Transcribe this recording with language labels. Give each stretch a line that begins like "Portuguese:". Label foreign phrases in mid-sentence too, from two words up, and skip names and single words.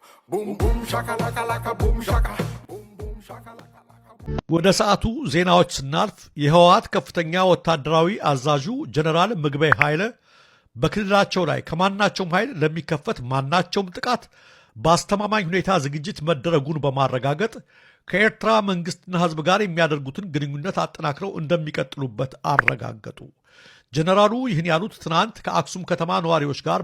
Amharic: Boom boom shakalaka laka boom shaka. Boom boom shakalaka laka. ወደ ሰዓቱ ዜናዎች ስናልፍ የህወሓት ከፍተኛ ወታደራዊ አዛዡ ጀነራል ምግበይ ኃይለ በክልላቸው ላይ ከማናቸውም ኃይል ለሚከፈት ማናቸውም ጥቃት በአስተማማኝ ሁኔታ ዝግጅት መደረጉን በማረጋገጥ ከኤርትራ መንግስትና ህዝብ ጋር የሚያደርጉትን ግንኙነት አጠናክረው እንደሚቀጥሉበት አረጋገጡ። ጀነራሉ ይህን ያሉት ትናንት ከአክሱም ከተማ ነዋሪዎች ጋር